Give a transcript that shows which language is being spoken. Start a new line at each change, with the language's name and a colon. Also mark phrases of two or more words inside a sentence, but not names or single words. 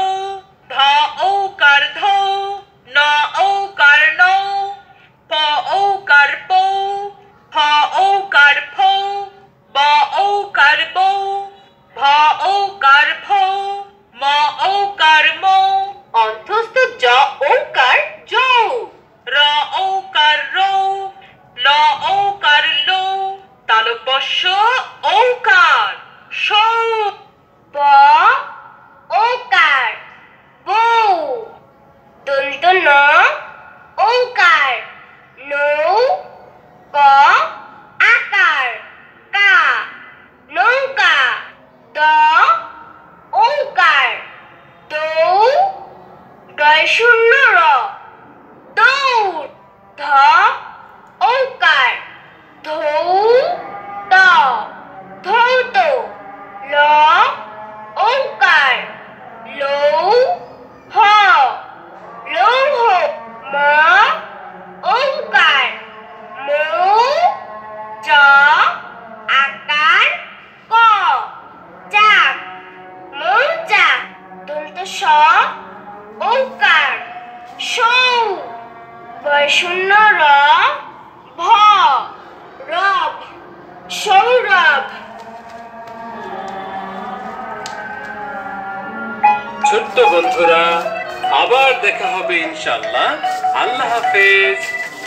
Bangla: ধ ঔকার ধৌ ন ঔকার নৌ প ঔকার পৌ ফ ঔকার ফৌ ব ঔকার বৌ ভ ঔকার ভৌ ম ঔকার মৌ অন্তস্থ জ ঔকার যৌ র ঔকার রৌ ল ঔকার লৌ তালব্যস্য ঔকার সৌ ব ওকার বৌ দন্ত ন ওকার নৌ ক আকার কা নৌকা দ ওকার দৌ ডয় শূন্য র দৌড় ধ ওকার ধৌ ত ধৌত ল ঔকার লৌ হ লৌহ ম ঔকার মৌ চ আকার ক চাক মৌচাক দন্ত স ঔকার সৌ বয়শূন্য র ভ রব সৌরভ ছোট্ট বন্ধুরা, আবার দেখা হবে ইনশাআল্লাহ। আল্লাহ হাফেজ।